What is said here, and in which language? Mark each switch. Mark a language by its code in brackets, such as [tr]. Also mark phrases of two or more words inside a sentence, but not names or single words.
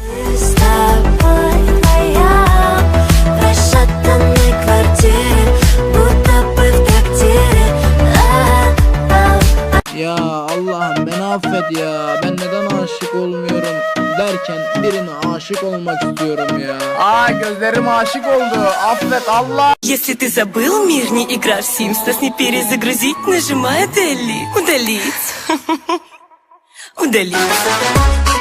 [tr] Ya Allah'ım beni affet ya, ben neden aşık olmuyorum derken birine aşık olmak istiyorum ya. Gözlerim aşık oldu, affet Allah. [ru] Если ты забыл мир, не игра в Sims, нас не перезагрузить, нажимай Delete. Удалить. Удалить.